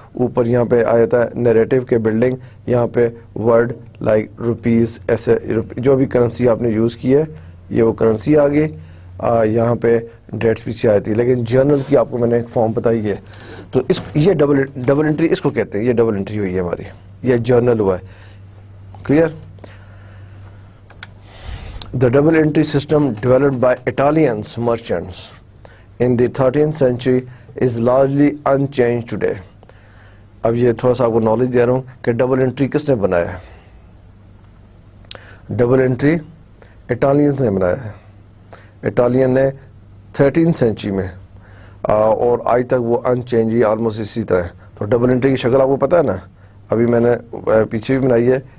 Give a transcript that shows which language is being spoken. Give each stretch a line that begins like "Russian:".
Hindi: ऊपर यहाँ पे आ जाता है नैरेटिव के बिल्डिंग, यहाँ पे वर्ड लाइक रुपीस, ऐसे जो भी करेंसी आपने यूज़ की है ये वो करेंसी आ गई। यहाँ पे डेट्स पीछे आती है। लेकिन जर्नल की आपको मैंने एक फॉर्म बताई है, तो ये डबल एंट्री इसको कहते हैं। ये डबल एंट्री हुई है हमारी, ये जर्नल हुआ है। Clear?
English: The double entry system developed by Italian merchants in the 13th century is largely unchanged today.
Hindi: अब ये थोड़ा सा आपको नॉलेज दे रहा हूँ कि डबल एंट्री किसने बनाया है। डबल एंट्री इटालियंस ने बनाया है। इटालियन ने 13th सेंचुरी में, और आज तक वो अनचेंज ही ऑलमोस्ट इसी तरह। तो डबल एंट्री की शक्ल आपको पता है ना, अभी मैंने पीछे भी बनाई है।